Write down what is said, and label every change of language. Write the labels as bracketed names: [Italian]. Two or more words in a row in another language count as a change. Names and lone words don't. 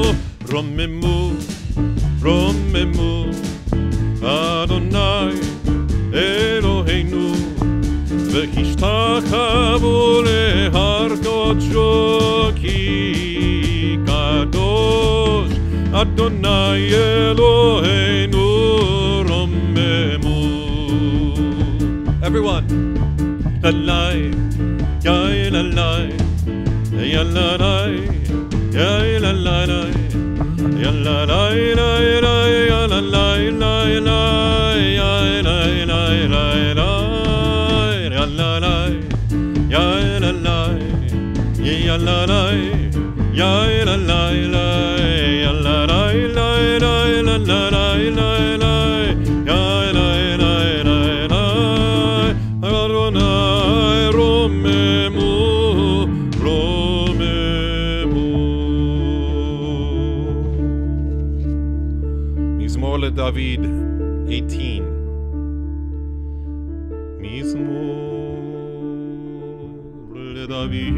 [Hebrew] רוממו, רוממו, אדוני אלוהינו, והשתחוו להר קודשו, כי קדוש אדוני אלוהינו רוממו. [English] Everyone, lalai, yai lalai, ya lalai, yai lalai, ya lalai, lai lai, ya lalai, lai lai, yai lai lai lai lai, ya lalai, yai lalai, ya lalai, yai lalai lai, ya lalai, lai lai, la lalai lai lai, yai lai lai lai lai, [Hebrew] אדוני רוממו, רוממו. מזמור לדוד 18. מזמור לדוד.